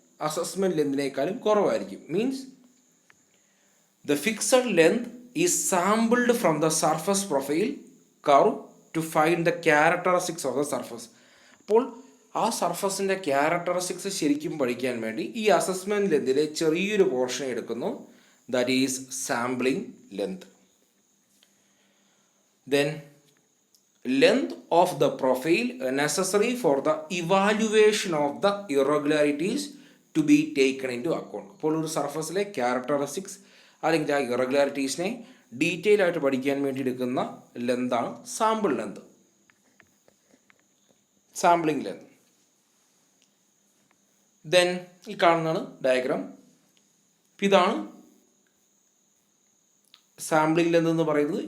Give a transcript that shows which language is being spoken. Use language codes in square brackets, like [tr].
[ml] Assessment ലെന്തിനേക്കാളും കുറവായിരിക്കും. [en] Means the fixed length is sampled from the surface profile curve to find the characteristics of the surface. [ml] അപ്പോൾ ആ സർഫസിൻ്റെ characteristics ശരിക്കും പഠിക്കാൻ വേണ്ടി ഈ അസസ്മെൻറ്റ് ലെന്തിലെ ചെറിയൊരു പോർഷൻ എടുക്കുന്നു. [en] That is sampling length. Then length of the profile necessary for the evaluation of the irregularities to be taken into account. [ml] അപ്പോൾ ഒരു സർഫസിലെ ക്യാരക്ടറിസ്റ്റിക്സ് അല്ലെങ്കിൽ ആ ഇറഗുലാരിറ്റീസിനെ ഡീറ്റെയിൽ ആയിട്ട് പഠിക്കാൻ വേണ്ടി എടുക്കുന്ന ലെന്താണ് sample length, sampling length. Then ഈ കാണുന്നതാണ് ഡയഗ്രാം. ഇതാണ് സാമ്പിളിംഗ് ലെന്ത് എന്ന് പറയുന്നത്.